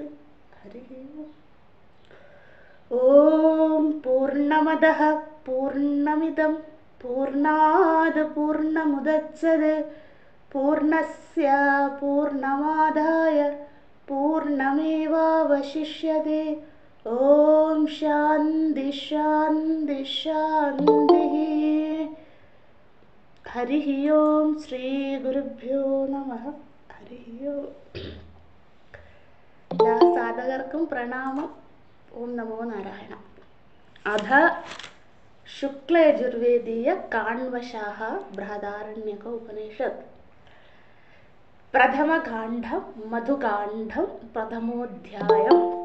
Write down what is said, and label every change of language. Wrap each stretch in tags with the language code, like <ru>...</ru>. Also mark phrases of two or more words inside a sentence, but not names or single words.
<sa>हरिः ओम पूर्णमदः पूर्णमिदं पूर्णात् पूर्णमुदच्यते पूर्णस्य पूर्णमादाय पूर्णमेवावशिष्यते। ओम शांति शांति शांतिः। हरिः ओम श्री गुरुभ्यो नमः। हरिः ओम।</sa> <ml>എല്ലാ സാധകർക്കും പ്രണാമം.</ml> <sa>ഓം നമോ നാരായണ. അധ ശുക്ലയജുർവേദീയ കാണ്വശാഹ ബൃഹദാരണ്യക ഉപനിഷത്ത് പ്രഥമകാണ്ഡം മധുകാണ്ഡം പ്രഥമോധ്യായം.</sa>